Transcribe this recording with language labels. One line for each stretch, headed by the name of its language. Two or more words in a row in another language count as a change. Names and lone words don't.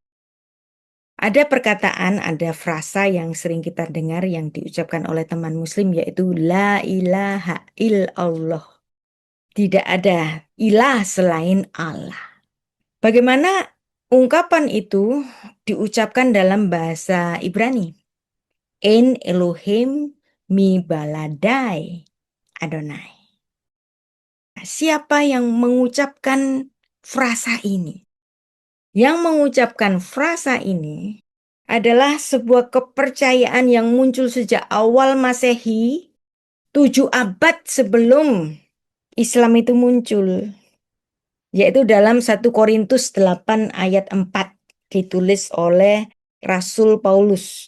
Indonesian: Ada perkataan, ada frasa yang sering kita dengar yang diucapkan oleh teman muslim yaitu
Arabic: لا إله إلا الله.
Indonesian: Tidak ada ilah selain Allah. Bagaimana ungkapan itu diucapkan dalam bahasa Ibrani?
Hebrew: אין אלוהים מבלעדי אדוני.
Indonesian: Siapa yang mengucapkan frasa ini? Yang mengucapkan frasa ini adalah sebuah kepercayaan yang muncul sejak awal Masehi, 7 abad sebelum Islam itu muncul, yaitu dalam 1 Korintus 8 ayat 4 ditulis oleh Rasul Paulus.